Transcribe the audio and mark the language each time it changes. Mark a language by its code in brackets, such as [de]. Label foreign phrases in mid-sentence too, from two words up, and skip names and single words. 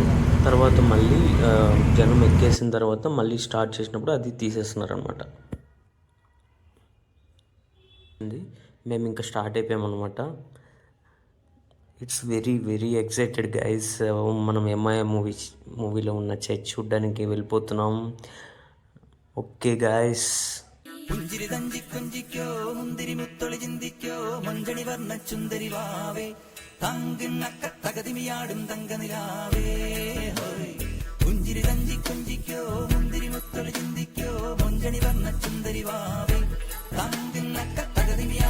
[te] తర్వాత మళ్ళీ జనం ఎక్కేసిన తర్వాత మళ్ళీ స్టార్ట్ చేసినప్పుడు అది తీసేస్తున్నారు అనమాట. మేము ఇంకా స్టార్ట్ అయిపోయామన్నమాట. [en] it's very very excited guys. [te] మనం ఎంఐ మూవీలో ఉన్న చర్చ్ చూడ్డానికి వెళ్ళిపోతున్నాం. [en] okay guys. [ml] പുഞ്ചിരി തഞ്ചിക്കൊഞ്ചിക്കോ മുന്തിരി മുത്തൊളി ചിന്തിക്കോ മഞ്ചണി വർണ്ണ ചുന്ദരി വാവേ തങ്കുന്നക്ക തകതിമിയാടും തങ്കനിലാവേ ഹോയ്. പുഞ്ചിരി തഞ്ചിക്കൊഞ്ചിക്കോ മുന്തിരി മുത്തൊളി ചിന്തിക്കോ മഞ്ചണി വർണ്ണ ചുന്ദരി വാവേ തങ്കുന്നക്ക തകതി